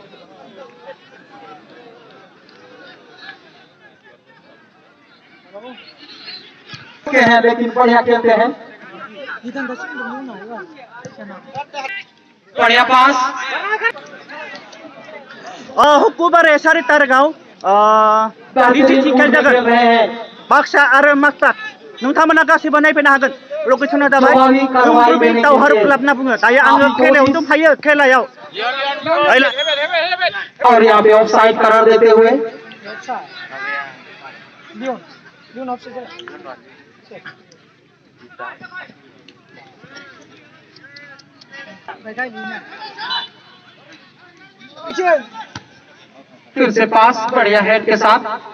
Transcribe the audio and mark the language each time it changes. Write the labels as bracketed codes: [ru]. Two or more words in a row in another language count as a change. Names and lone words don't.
[hi] हैं लेकिन बढ़िया खेलते हैं बढ़िया पास [brx] हुकुबारे 4 तारिखआव लिटिस खेल जागोन बाक्सा आरो मास्टार नोंथांमोना गासैबो नायफैनो हागोन लकेसना जाबाय दावहारु क्लाब होनना बुङो दायो आङो खेलायाव दंफायो खेलायाव [hi] और यहाँ पे ऑफसाइड करार देते हुए फिर से पास बढ़िया हेड के साथ